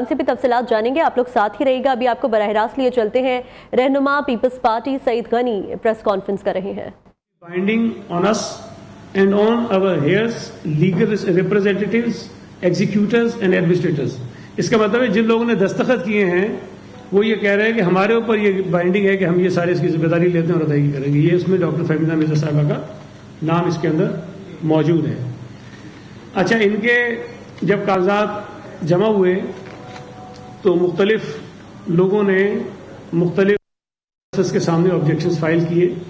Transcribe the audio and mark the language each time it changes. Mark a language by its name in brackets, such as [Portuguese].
[Urdu] سے بھی تفصیلات جانیں گے، آپ لوگ ساتھ ہی رہے گا۔ ابھی آپ کو براہ راست لیے چلتے ہیں، رہنما Peoples party Saeed Ghani press conference کر رہے ہیں۔ [English] Binding on us and on our heirs, legal representatives, executors and administrators. [Urdu] اس کا مطلب ہے جن لوگوں نے دستخط کیے ہیں وہ یہ کہہ رہے ہیں کہ ہمارے اوپر یہ بائنڈنگ ہے کہ ہم یہ سارے اس کی ذمہ داری لیتے ہیں اور ادائیگی کریں گے۔ یہ اس میں ڈاکٹر فہمیدہ مرزا صاحبہ کا نام اس کے اندر موجود ہے۔ اچھا، ان کے جب کاغذات جمع ہوئے تو مختلف لوگوں نے مختلف کے سامنے آبجیکشنز فائل کیے۔